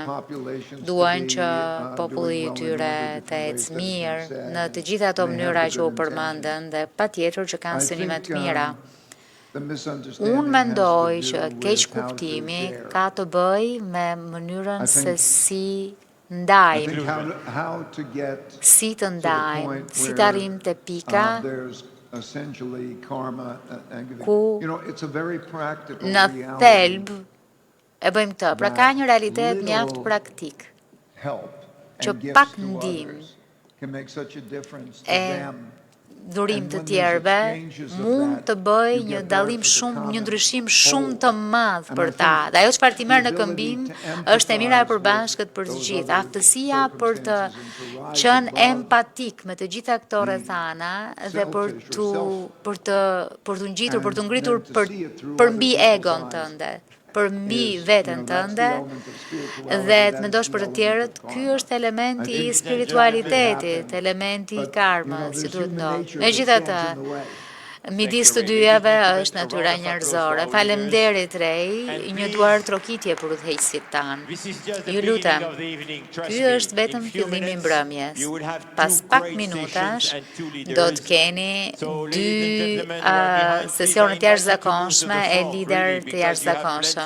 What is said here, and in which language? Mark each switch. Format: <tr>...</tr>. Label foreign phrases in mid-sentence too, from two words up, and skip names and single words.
<sq>Duan që populli I tyre të ecë mirë në të gjitha ato mënyra që u përmendën dhe patjetër që kanë synime të mira. Unë mendoj që keq kuptimi ka të bëj me mënyrën se si ndajmë,</sq> <en>how to get</en> <sq>si të</sq> <en>to the</en> <sq>ndajmë,</sq> <en>point</en> <sq>si të</sq> <en>where,</en> <sq>arrijmë te pika</sq> <en>there's essentially karma and</en> <sq>ku</sq> <en>it's a very practical</en> <sq>në</sq> <en>reality.</en> <sq>thelb e bëjmë këtë. Pra ka një realitet mjaft praktik</sq> <en>Help</en> <sq>që</sq> <en>and</en> <sq>pak</sq> <en>gifts to</en> <sq>ndihmë</sq> <en>others can make such a difference to</en> <sq>e</sq> <en>them.</en> <sq>dhurim</sq> <en>And</en> <sq>të</sq> <en>when there's</en> <sq>tjerëve</sq> <en>exchanges of</en> <sq>mund</sq> <en>that,</en> <sq>të bëj</sq> <en>you</en> <sq>një</sq> <en>get</en> <sq>dallim</sq> <en>better for the</en> <sq>shumë, një</sq> <en>common</en> <sq>ndryshim</sq> <en>whole.</en> <sq>shumë të madh</sq> <en>And</en> <sq>për</sq> <en>I</en> <sq>ta.</sq> <en>think</en> <sq>Dhe ajo çfarë ti merr në</sq> <en>the</en> <sq>këmbim</sq> <en>ability to</en> <sq>është e mira e</sq> <en>empathize</en> <sq>përbashkët për të</sq> <en>with</en> <sq>gjithë.</sq> <en>those</en> <sq>Aftësia për të</sq> <en>circumstances and to rise</en> <sq>qenë</sq> <en>above</en> <sq>empatik me të gjitha këto rrethana dhe për të ngjitur, për të ngritur</sq> <en>and then to see it through</en> <sq>për</sq> <en>other</en> <sq>mbi</sq> <en>people's</en> <sq>egon</sq> <en>eyes</en> <sq>tënde, për mbi</sq> <en>is,</en> <sq>veten</sq> <en>that's the</en> <sq>tënde</sq> <en>element of spirituality,</en> <sq>dhe</sq> <en>that</en> <sq>të</sq> <en>is</en> <sq>mendosh</sq> <en>the</en> <sq>për të</sq> <en>element</en> <sq>tjerët,</sq> <en>of</en> <sq>ky</sq> <en>karma.</en> <sq>është elementi</sq> <en>I</en> <sq>i</sq> <en>think</en> <sq>spiritualitetit,</sq> <en>happen,</en> <sq>elementi i</sq> <en>but,</en> <sq>karmës, si</sq> <en>there's</en> <sq>duhet</sq> <en>human</en> <sq>ndodhë.</sq> <en>nature that</en> <sq>Megjithatë,</sq> <en>stands in the way.</en> <sq>midis të dyjave është natyra njerëzore. Faleminderit Rej, një duar trokitje për udhëheqësit tanë. Ju lutem, ky është vetëm fillimi i mbrëmjes. Pas pak minutash do të keni dy sesione të jashtëzakonshme e lider të jashtëzakonshëm.</sq>